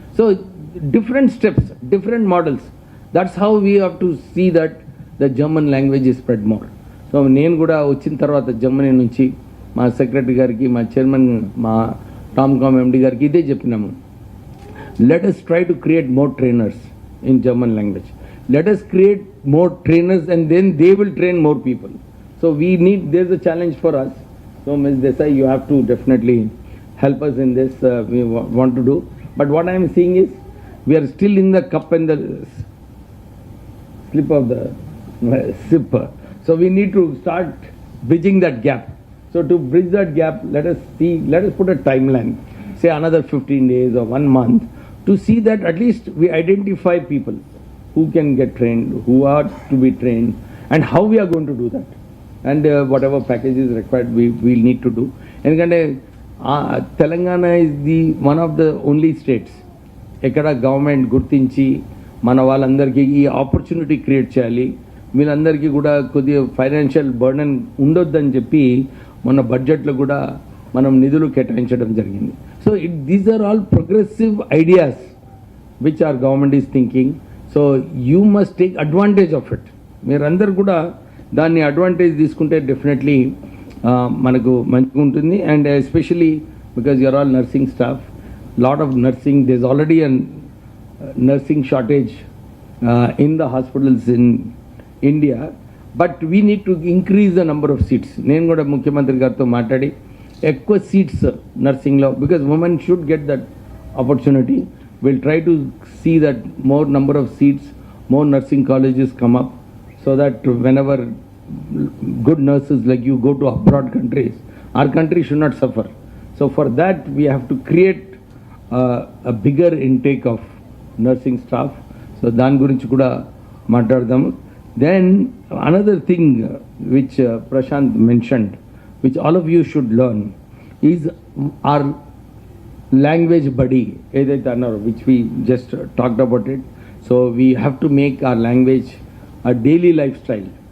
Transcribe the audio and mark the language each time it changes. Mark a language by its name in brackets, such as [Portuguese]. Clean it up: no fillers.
[English] So different steps, different models, that's how we have to see that the German language is spread more. [Telugu] So నేను కూడా వచ్చిన తర్వాత Germany నుంచి మా secretary గారికి, మా చైర్మన్, మా టామ్కామ్ ఎండి గారికి ఇదే చెప్పినాము, [English] let us try to create more trainers in German language. Let us create more trainers and then they will train more people. So there's a challenge for us. So Ms. Desai, you have to definitely help us in this. We want to do. But what I am seeing is, we are still in the cup and the slip of the sip. So we need to start bridging that gap. So to bridge that gap, let us put a timeline, say another 15 days or 1 month, to see that at least we identify people who can get trained, who are to be trained, and how we are going to do that. And whatever package is required, we'll need to do. And Telangana is one of the only states [Telugu] ekkada government gurtinchi mana vallandariki ee opportunity create cheyali, వీళ్ళందరికీ కూడా కొద్దిగా financial burden ఉండొద్దని చెప్పి మన బడ్జెట్లో కూడా మనం నిధులు కేటాయించడం జరిగింది. [English] So these are all progressive ideas which our government is thinking. So you must take advantage of it. [Telugu] మీరందరూ కూడా దాన్ని అడ్వాంటేజ్ తీసుకుంటే డెఫినెట్లీ మనకు మంచిగా ఉంటుంది. [English] And especially because you're all nursing staff, lot of nursing, there is already a nursing shortage in the hospitals in India, but we need to increase the number of seats. [Telugu] నేను కూడా ముఖ్యమంత్రి గారితో మాట్లాడి ఎక్కువ seats నర్సింగ్లో, [English] Because women should get that opportunity. Will try to see that more number of seats, more nursing colleges come up, so that whenever good nurses like you go to abroad countries, our country should not suffer. So for that we have to create a bigger intake of nursing staff. [Telugu] So దాని గురించి కూడా మాట్లాడదాము. [English] Then another thing which Prashant mentioned, which all of you should learn, is our language buddy, which we just talked about it. So we have to make our language a daily lifestyle.